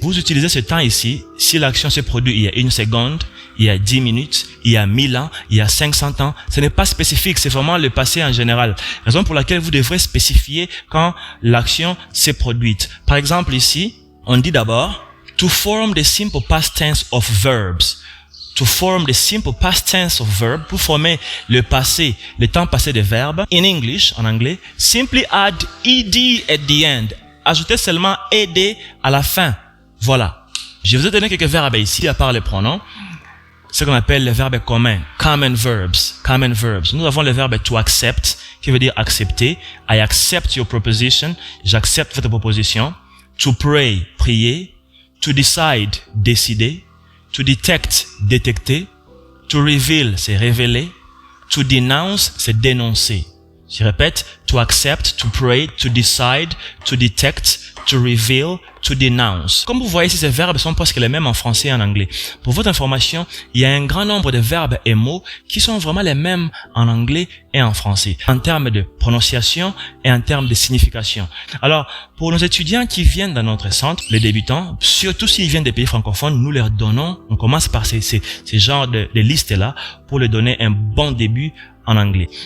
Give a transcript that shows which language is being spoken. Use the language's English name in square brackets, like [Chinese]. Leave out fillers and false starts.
[French] Vous utilisez ce temps ici si l'action se produit il y a 1 seconde, il y a 10 minutes, il y a 1000 ans, il y a 500 ans. Ce n'est pas spécifique, c'est vraiment le passé en général. Raison pour laquelle vous devrez spécifier quand l'action s'est produite. Par exemple ici, on dit d'abord [English] To form the simple past tense of verbs. To form the simple past tense of verb, [French] pour former le passé, le temps passé des verbes, [English] in English, [French] en anglais, [English] simply add ed at the end. [French] Ajoutez seulement ed à la fin. Voilà. Je vous ai donné quelques verbes ici, à part les pronoms. Ce qu'on appelle les verbes communs. [English] Common verbs. Common verbs. [French] Nous avons le verbe to accept, qui veut dire accepter. [English] I accept your proposition. [French] J'accepte votre proposition. [English] To pray, prier. To decide, décider. To detect, détecter. To reveal, [French] c'est révéler. [English] To denounce, [French] c'est dénoncer. Je répète, [English] to accept, to pray, to decide, to detect, to reveal, to denounce. [French] Comme vous voyez ici, ces verbes sont presque les mêmes en français et en anglais. Pour votre information, il y a un grand nombre de verbes et mots qui sont vraiment les mêmes en anglais et en français, en termes de prononciation et en termes de signification. Alors, pour nos étudiants qui viennent dans notre centre, les débutants, surtout s'ils viennent des pays francophones, nous leur donnons, on commence par ces genres de listes-là pour leur donner un bon début en anglais.